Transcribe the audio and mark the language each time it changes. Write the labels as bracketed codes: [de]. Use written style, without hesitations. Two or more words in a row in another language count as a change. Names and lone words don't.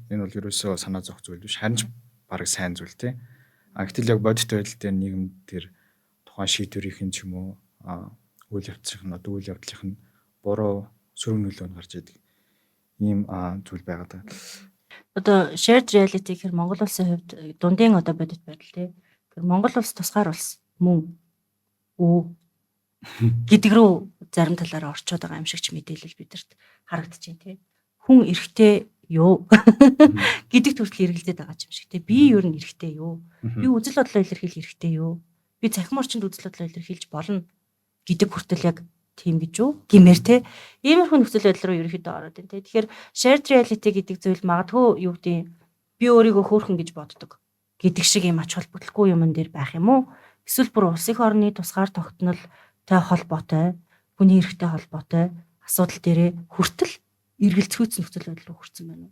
[mn] Энэ бол ерөөсөө санаа зовх зүйл биш. Харин ч бараг сайн зүйл тий. Гэтэл яг бодит байдал дээр нийгэмд тэр тухайн шийдвэрийн ч юм уу үйл явдлын нь буруу сөрөг нөлөө гарч идэг ийм зүйл байгаад байна. Одоо [en] shared reality [mn] гэхээр Монгол улсын хувьд дундын одоо бодит байдал тий. Тэгэхээр Монгол улс тусгаар улс мөн үү гэдэг рүү зарим талаараа орчоод байгаа юм шиг ч мэдээлэл бидэрт харагдаж байна тий. Хүн эрэгтэй юу гэдэгт хүртэл эргэлзээд байгаа юм шиг тий. Би ер нь эрэгтэй юу? Би үзэл бодлоо илэрхийлэх эрэгтэй юу? Би цахим орчинд үзэл бодлоо илэрхийлж болно гэдэг хүртэл яг тийм гэж юу? Гэмээр тий. Иймэрхүү нөхцөл байдал руу ерөөхдөө ороод байна тий. Тэгэхээр [en] shared reality [mn] гэдэг зүйл магадгүй юу гэдэг би өөрийгөө хөөрхөн гэж боддог гэдэг шиг юм ач холбогдолгүй юмн дээр байх юм уу? Эсвэл бүр улс их орны тусгаар тогтнолтой холбоотой, хүний эрхтэй холбоотой асуудал дээрээ хүртэл эргэлзүүлсэн нөхцөл байдал руу хүрсэн байна.